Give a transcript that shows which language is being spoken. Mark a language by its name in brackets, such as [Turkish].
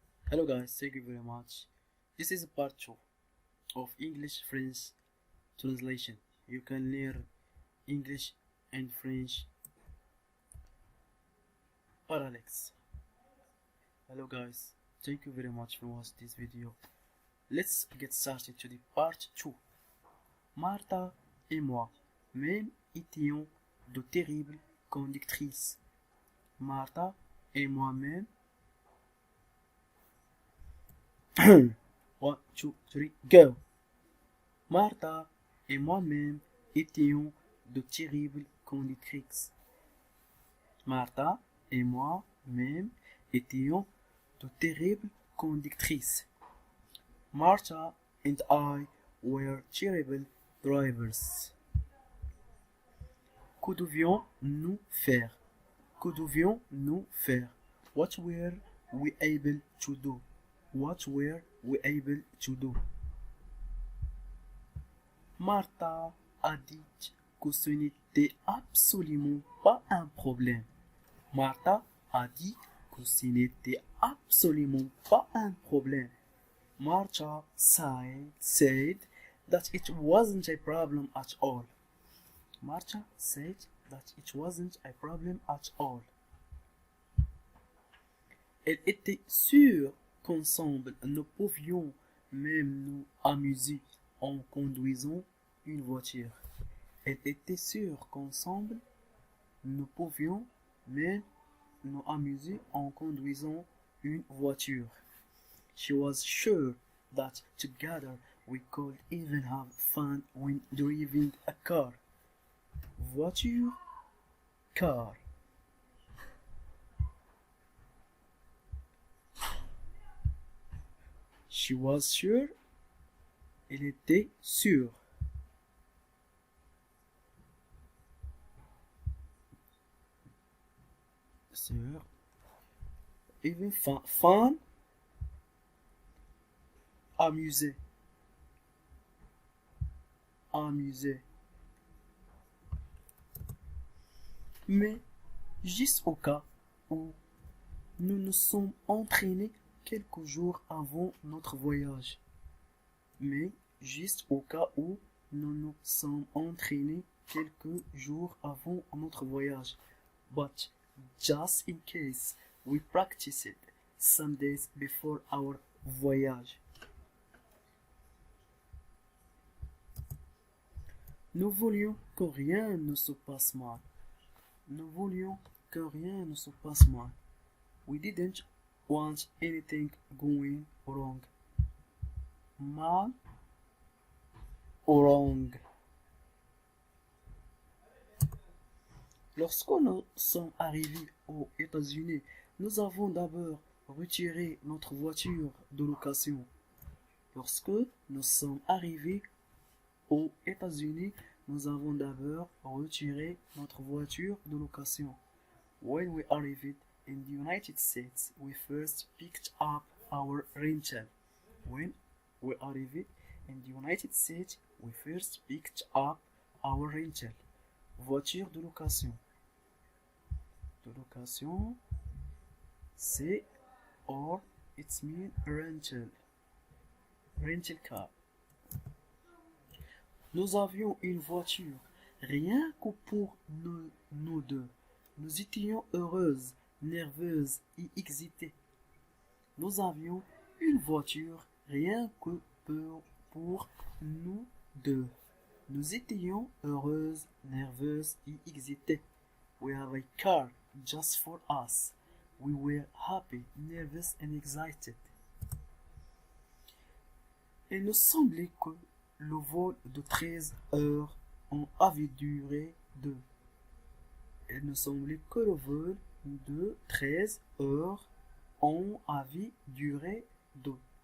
[English] Hello guys, thank you very much. This is part 2 of English French translation. You can learn English and French parallels. Hello guys, thank you very much for watching this video. Let's get started to the part 2. [French] Martha et moi, même étions de terribles conductrices. Martha et moi-même. 1, 2, 3, go! Martha et moi-même étions de terribles conductrices. Martha et moi-même étions de terribles conductrices. [English] Martha and I were terrible drivers. [French] Que devions-nous faire? Que devions-nous faire? [English] What were we able to do? What were we able to do? [French] Martha a dit que ce n'était absolument pas un problème. Martha a dit que ce n'était absolument pas un problème. [English] Martha said that it wasn't a problem at all. Martha said that it wasn't a problem at all. [French] Elle était sûre qu'ensemble nous pouvions même nous amuser en conduisant une voiture. Elle était sûre qu'ensemble nous pouvions même nous amuser en conduisant une voiture. [English] She was sure that together we could even have fun when driving a car. [French] Voiture, car. [English] She was sure. [French] Elle était sûre. [English] Sûre. Even fun. [French] Amuser. Amuser. Mais juste au cas où nous nous sommes entraînés quelques jours avant notre voyage. Mais juste au cas où nous nous sommes entraînés quelques jours avant notre voyage. [English] But just in case we practiced some days before our voyage. [French] Nous voulions que rien ne se passe mal. Nous voulions que rien ne se passe mal. [English] We didn't want anything going wrong. [French] Mal ou [English] wrong. [French] Lorsque nous sommes arrivés aux États-Unis, nous avons d'abord retiré notre voiture de location. Lorsque nous sommes arrivés aux États-Unis, nous avons d'abord retiré notre voiture de location. [English] When we arrived in the United States, we first picked up our rental. When we arrived in the United States, we first picked up our rental. [French] Voiture de location. De location, c'est [English] or it means rental. Rental car. [French] Nous avions une voiture, rien que pour nous deux. Nous étions heureuses, nerveuses et excitées. Nous avions une voiture, rien que pour nous deux. Nous étions heureuses, nerveuses et excitées. [English] We have a car just for us. We were happy, nervous and excited. [French] Il nous semblait que le vol de 13 heures en avait duré 2. Il nous semblait que le vol de 13 heures en avait duré 2.